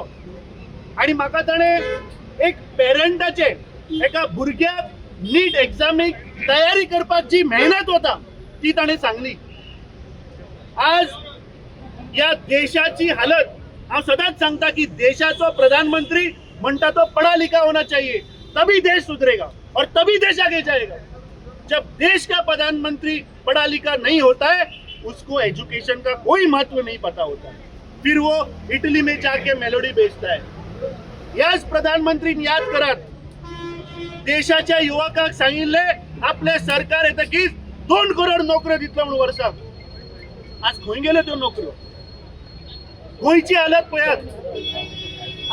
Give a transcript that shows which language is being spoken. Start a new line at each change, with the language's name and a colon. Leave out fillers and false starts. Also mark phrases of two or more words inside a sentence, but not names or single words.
Konkani: आणि म्हाका ताणें एक पेरंटाचे एका भुरग्याक नीट एग्जामीक तयारी करपाक जी मेहनत होता ती ताणें सांगली। आज या देशाची हालत, हांव सदांच सांगता की देशाचो प्रधानमंत्री म्हणटा तो
Hindi: पढ़ा लिखा होना चाहिए, तभी देश सुधरेगा और तभी देश आगे जाएगा। जब देश का प्रधानमंत्री पढ़ा लिखा नहीं होता है, उसको एजुकेशन का कोई महत्व नहीं पता होता, फिर वो इटली में जाके मेलोडी बेचता है।
Konkani: याच प्रधानमंत्रीन याद करात देशाच्या युवकांक सांगिल्ले आपले सरकार येतकीच 2 करोड नोकऱ्यो दितलो म्हणून वर्साक। आज खंय गेल्यो त्यो नोकऱ्यो? गोंयची हालत पळयात।